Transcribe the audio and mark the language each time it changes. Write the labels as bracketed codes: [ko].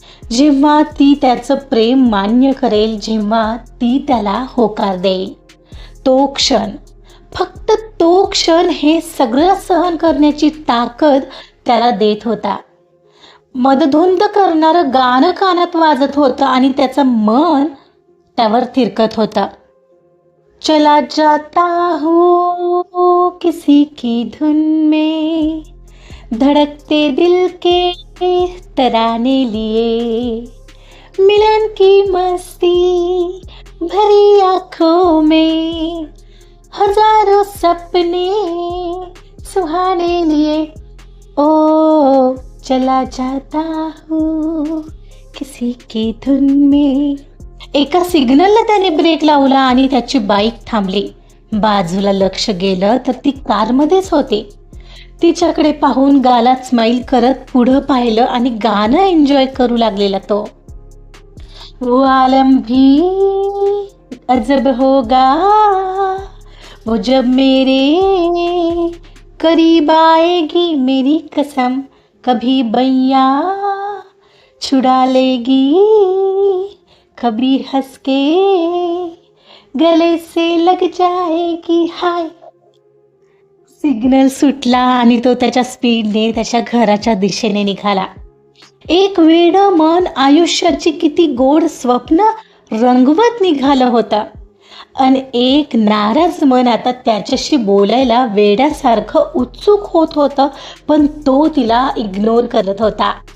[mr] जेव्हा ती त्याचं प्रेम मान्य करेल, जेव्हा ती त्याला होकार देईल, तो क्षण, फक्त तो क्षण हे सगळं सहन करण्याची ताकद त्याला देत होता. मदधुंद करणारं गाणं कानात वाजत होतं आणि त्याचं मन त्यावर थिरकत होतं. [hi] चला जाता हूँ किसी की धुन में, धड़कते दिल के तराने लिए, मिलन की मस्ती भरी आँखों में, हजारों सपने सुहाने लिए, ओ चला जाता हूँ किसी की धुन में. [mr] एका सिग्नलला त्याने ब्रेक लावला आणि त्याची बाईक थांबली. बाजूला लक्ष गेलं तर ती कारमध्येच होती. तिच्याकडे पाहून गालात स्माईल करत पुढं पाहिलं आणि गाणं एन्जॉय करू लागलेला तो. [hi] वो आलम भी अजब होगा वो जब मेरे करीब आएगी, मेरी कसम कभी बैया छुड़ा लेगी, कभी हंस के गले से लग जाएगी. [en] Hi. [mr] सिग्नल सुटला आणि तो त्याच्या स्पीडने त्याच्या घराच्या दिशेने निघाला. एक वेडं मन आयुष्याची किती गोड स्वप्न रंगवत निघालं होतं, आणि एक नाराज मन आता त्याच्याशी बोलायला वेड्यासारखं उत्सुक होत होतं, पण तो तिला इग्नोर करत होता.